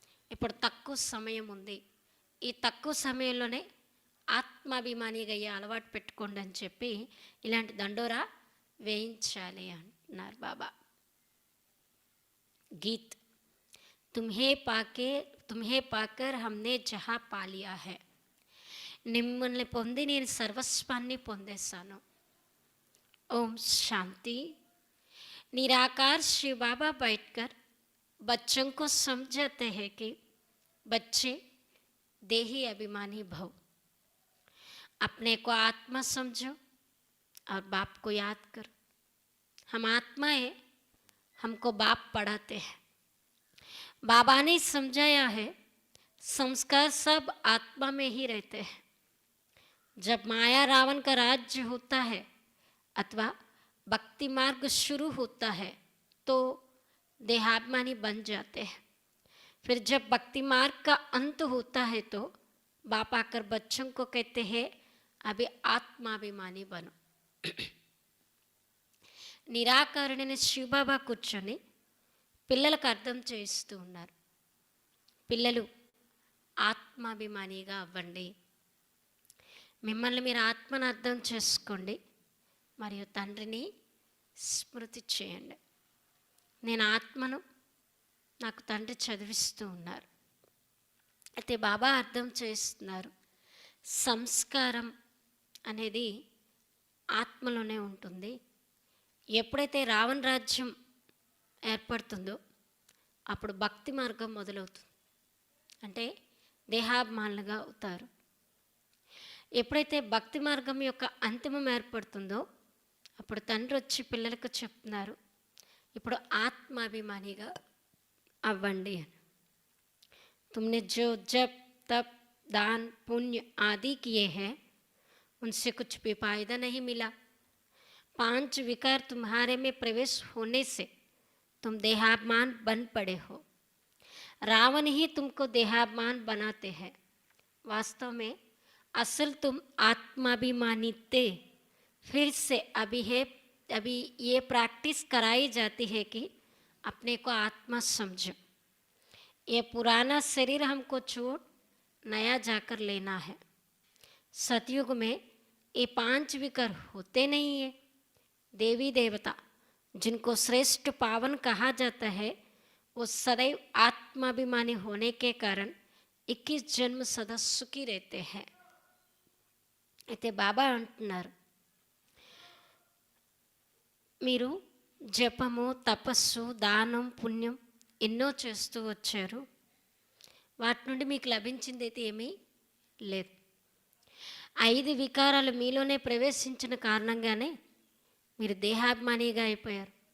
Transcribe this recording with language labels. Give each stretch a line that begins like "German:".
Telugu: ఇప్పుడు తక్కువ సమయం ఉంది, ఈ తక్కువ సమయంలోనే ఆత్మాభిమానిగా అయ్యే అలవాటు పెట్టుకోండి అని చెప్పి ఇలాంటి దండోరా వేయించాలి అంటున్నారు బాబా.
Hindi: గీత్ తుమ్హే పాకర్ హమ్నే జహా పాలియా హై.
Telugu: మిమ్మల్ని పొంది నేను సర్వస్వాన్ని పొందేశాను. ఓం శాంతి.
Hindi: निराकार शिव बाबा बैठकर बच्चों को समझाते हैं कि बच्चे देही अभिमानी भव, अपने को आत्मा समझो और बाप को याद करो. हम आत्मा है, हमको बाप पढ़ाते हैं. बाबा ने समझाया है संस्कार सब आत्मा में ही रहते हैं. जब माया रावण का राज्य होता है अथवा भक्ति मार्ग शुरू होता है तो देहाभिमानी बन जाते हैं. फिर जब भक्ति मार्ग का अंत होता है तो बाप आकर बच्चों को कहते हैं अभी आत्माभिमानी बनो.
Telugu: నిరాకరణని శివబాబా కూర్చొని పిల్లలకు అర్థం చేస్తూ ఉన్నారు. పిల్లలు ఆత్మాభిమానిగా అవ్వండి. మిమ్మల్ని మీరు ఆత్మను అర్థం చేసుకోండి మరియు తండ్రిని స్మృతి చేయండి. నేను ఆత్మను, నాకు తండ్రి చదివిస్తూ ఉన్నారు. అయితే బాబా అర్థం చేస్తున్నారు సంస్కారం అనేది ఆత్మలోనే ఉంటుంది. ఎప్పుడైతే రావణ రాజ్యం ఏర్పడుతుందో అప్పుడు భక్తి మార్గం మొదలవుతుంది. అంటే దేహాభిమానులుగా అవుతారు. ఎప్పుడైతే భక్తి మార్గం యొక్క అంతిమం ఏర్పడుతుందో అప్పుడు తండ్రి వచ్చి పిల్లలకు చెప్తున్నారు ఇప్పుడు ఆత్మాభిమానిగా అవ్వండి అని.
Hindi: तुमने जो जप तप दान पुण्य आदि किए हैं उनसे कुछ भी फायदा नहीं मिला. 5 विकार तुम्हारे में प्रवेश होने से तुम देहाभिमान बन पड़े हो. रावण ही तुमको देहाभिमान बनाते हैं. वास्तव में असल तुम आत्माभिमानी थे. फिर से अभी ये प्रैक्टिस कराई जाती है कि अपने को आत्मा समझो. ये पुराना शरीर हमको छोड़ नया जाकर लेना है. सतयुग में ये 5 विकार होते नहीं है. देवी देवता जिनको श्रेष्ठ पावन कहा जाता है वो सदैव आत्माभिमानी होने के कारण 21 जन्म सदा सुखी रहते हैं.
Telugu: అయితే బాబా అంటున్నారు మీరు జపము తపస్సు దానం పుణ్యం ఎన్నో చేస్తూ వచ్చారు. వాటి నుండి మీకు లభించింది అయితే ఏమీ లేదు. 5 వికారాలు మీలోనే ప్రవేశించిన కారణంగానే మీరు దేహాభిమానిగా అయిపోయారు.